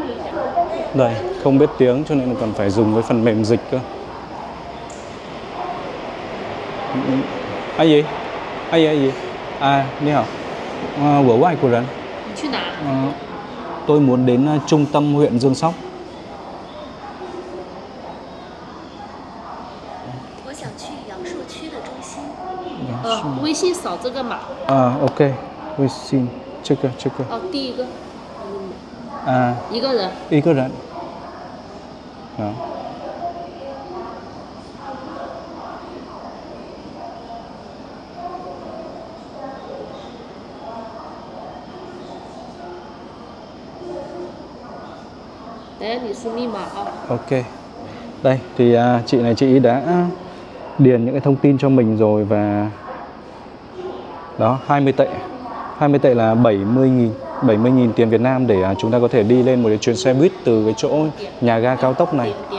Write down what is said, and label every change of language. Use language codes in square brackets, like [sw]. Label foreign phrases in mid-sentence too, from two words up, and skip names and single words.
[vi] Đây, không biết tiếng cho nên là còn phải dùng với phần mềm dịch cơ. Anh gì? Anh gì? À, đi hả? Của ngoài của人. Tôi muốn đến trung tâm huyện Dương Sóc. [zh] 微信扫这个码。 OK， 微信这个。哦，第一个。一个人。 Đấy,你输密码啊。 OK. [vi] Đây thì chị ý đã điền những cái thông tin cho mình rồi. Và đó, 20 tệ. 20 tệ là 70.000 tiền Việt Nam để chúng ta có thể đi lên một cái chuyến xe buýt từ cái chỗ nhà ga cao tốc này.